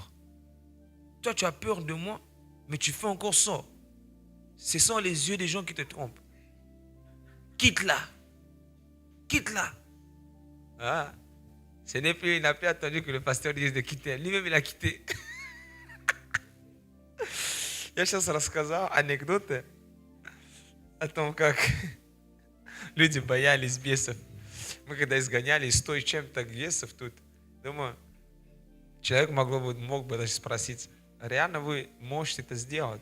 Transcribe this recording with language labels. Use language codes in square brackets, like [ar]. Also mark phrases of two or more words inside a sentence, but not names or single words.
[fr] Toi, tu as peur de moi, mais tu fais encore ça. Ce sont les yeux des gens qui te trompent. Quitte-la. Ah. Ce n'est plus, il n'a plus attendu que le pasteur dise de quitter. Lui-même, il a quitté. [ru] Я сейчас рассказал анекдоты о том, как люди боялись бесов. Мы когда изгоняли 100 и чем-то бесов тут, думаю, человек мог бы даже спросить, реально вы можете это сделать?